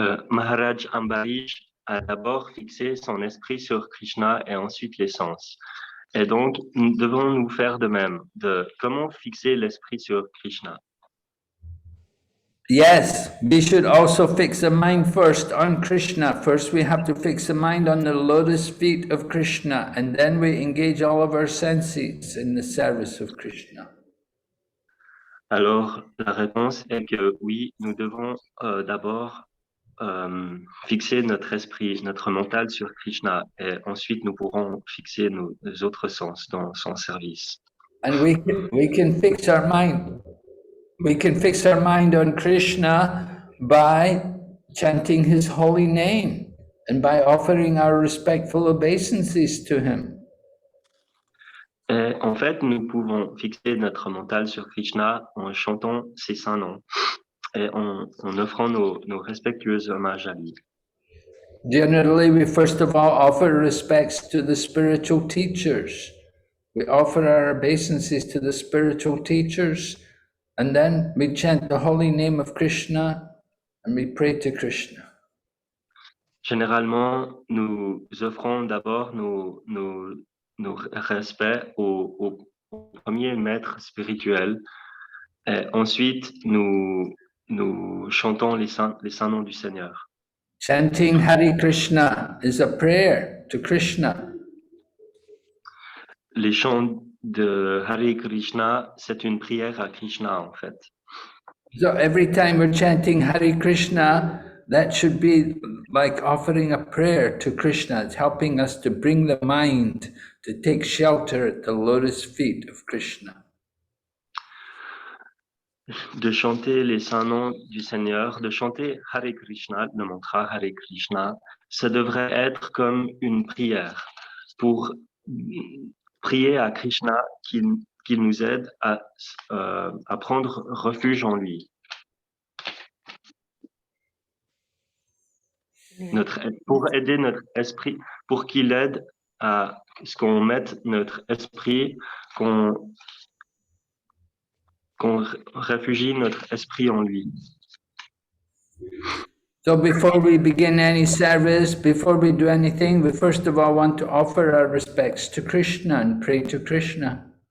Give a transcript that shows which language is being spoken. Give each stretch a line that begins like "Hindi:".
French: Maharaj Ambarish a d'abord fixé son esprit sur Krishna et ensuite les sens. Et donc, nous devons nous faire de même, de comment fixer l'esprit sur Krishna.
English: Yes, we should also fix the mind first on Krishna. First we have to fix the mind on the lotus feet of Krishna, and then we engage all of our senses in the service of Krishna.
French: Alors, la réponse est que oui, nous devons d'abord fixer notre esprit, notre mental sur Krishna, et ensuite nous pourrons fixer nos autres sens dans son service.
English: And we can fix our mind. We can fix our mind on Krishna by chanting his holy name and by offering our respectful obeisances to him.
French: Et en fait, nous pouvons fixer notre mental sur Krishna en chantant ses saints noms et en offrant nos respectueux hommages à lui.
English: Generally, we first of all offer respects to the spiritual teachers. We offer our obeisances to the spiritual teachers, and then we chant the holy name of Krishna and we pray to Krishna.
French: Généralement, nous offrons d'abord nos respects au premier maître spirituel. Et ensuite, nous chantons les saints noms du Seigneur.
English: Chanting Hare Krishna is a prayer to Krishna.
French: Les chants de Hare Krishna, c'est une prière à Krishna en fait.
English: So every time we're chanting Hare Krishna, that should be like offering a prayer to Krishna. It's helping us to bring the mind to take shelter at the lotus feet of Krishna.
French: De chanter les saints noms du Seigneur, de chanter Hare Krishna, le mantra Hare Krishna, ça devrait être comme une prière pour prier à Krishna qu'il nous aide à prendre refuge en lui. Pour aider notre esprit, pour qu'il aide à ce qu'on mette notre esprit, qu'on réfugie notre esprit en lui.
English: So before we begin any service, before we do anything, we first of all want to offer our respects to Krishna and pray to Krishna.